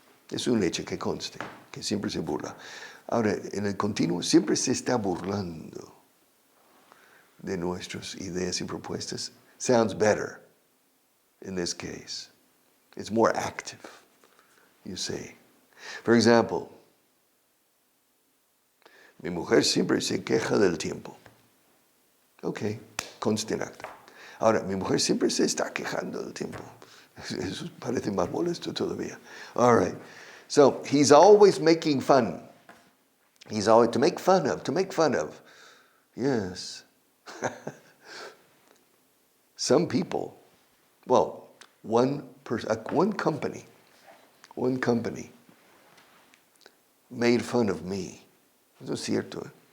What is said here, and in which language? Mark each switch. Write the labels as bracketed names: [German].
[Spanish] Es un hecho que conste, que siempre se burla. Ahora, en el continuo, siempre se está burlando de nuestras ideas y propuestas. [English] Sounds better in this case. It's more active, you see. For example, [Spanish] mi mujer siempre se queja del tiempo. Ok, conste en acta. Ahora, mi mujer siempre se está quejando del tiempo. Eso parece más molesto todavía. [English] All right. So, he's always making fun. He's always, to make fun of. Yes. Some people, well, one company made fun of me. [Spanish] Eso es cierto.